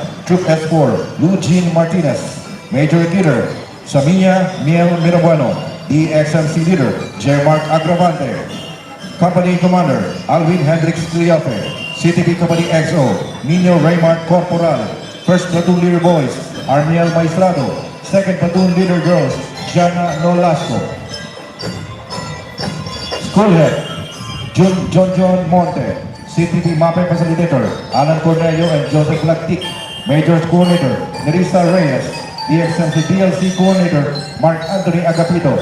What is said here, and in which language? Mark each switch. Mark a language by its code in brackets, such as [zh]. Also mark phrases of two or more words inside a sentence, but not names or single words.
[en] Troop S4, Eugene Martinez. Major Leader, Samia Miel Mirabueno. DXMC Leader, J. Mark Agravante. Company Commander, Alvin Hendricks Triafe. CTP Company XO, Nino Raymart Corporal. First Platoon Leader Boys, Armiel Maestrado. Second Platoon Leader Girls, Jana Nolasco. School Head, John Monte. CTP MAPE Facilitator, Alan Cornelio and Joseph Lactic. Major Coordinator, Nerissa Reyes. DXMC DLC Coordinator, Mark Anthony Agapito.